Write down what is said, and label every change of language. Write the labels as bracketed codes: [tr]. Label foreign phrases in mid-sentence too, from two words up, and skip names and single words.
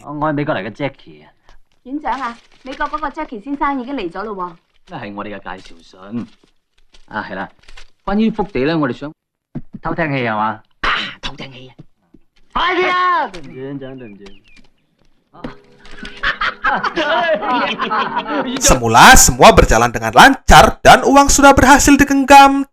[yue] 我係美國嚟嘅 Jackie 啊，院長啊，美國嗰個 Jackie 先生已經嚟咗咯喎。呢係我哋嘅介紹信。啊，係啦，關於幅地咧，我哋想偷聽器係嘛？偷聽器啊！快啲啊！對唔住，院長，對唔住。 [id] Semula semua berjalan dengan lancar dan uang sudah berhasil digenggam.